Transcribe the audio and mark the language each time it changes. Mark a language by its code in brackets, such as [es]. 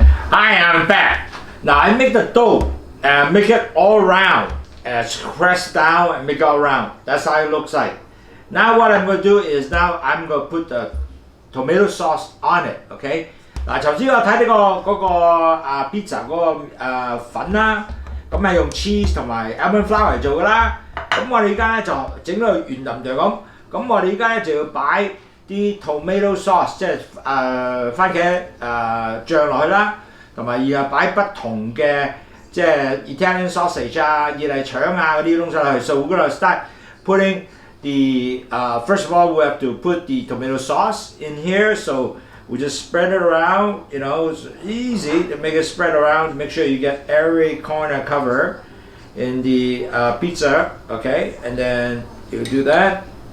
[en] I am back. Now I make the dough and make it all round and press down and make it all round. That's how it looks like. Now what I'm going to do is now I'm going to put the tomato sauce on it. Okay. [yue] 嗱，頭先我睇呢個pizza 嗰個粉啦，咁係用 cheese 同埋 almond flour 嚟做㗎啦。咁我哋而家咧就整到圓腍就咁。咁我哋而家咧就要擺啲 tomato sauce， 即係番茄醬落去啦，同埋然後擺不同嘅即係 Italian sausage 啊、意大利腸啊嗰啲東西落去。 [en] So we're gonna start putting the first of all we have to put the tomato sauce in here. So we just spread it around. You know, it's easy to make it spread around. Make sure you get every corner cover in the pizza. Okay, and then you do that.